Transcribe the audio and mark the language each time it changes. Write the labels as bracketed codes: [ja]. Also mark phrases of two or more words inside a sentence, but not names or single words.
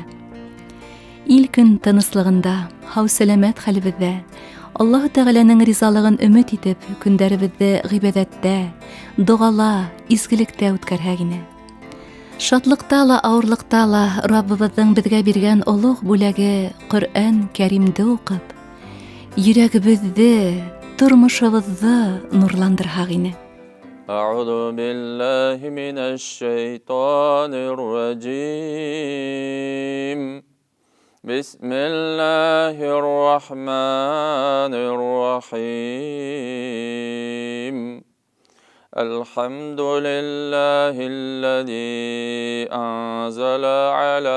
[ba] Ил көн тыныслығында, һау-сәләмәт хәлебеҙҙә, Аллаһу Тәғәләнең ризалығын өмөт итеп, көндәребеҙҙе ғибәҙәттә, доғала, изгелектә үткәрһәк ине. Шатлыҡта ла, ауырлыҡта ла Раббыбыҙҙың беҙгә биргән олуғ бүләге Ҡөрьән Кәримде уҡып, йөрәгебеҙҙе, тормошобоҙҙо нурландырһаҡ ине. [ar] أعوذ بالله من الشيطان الرجيم بسم الله الرحمن الرحيم الحمد لله الذي أنزل على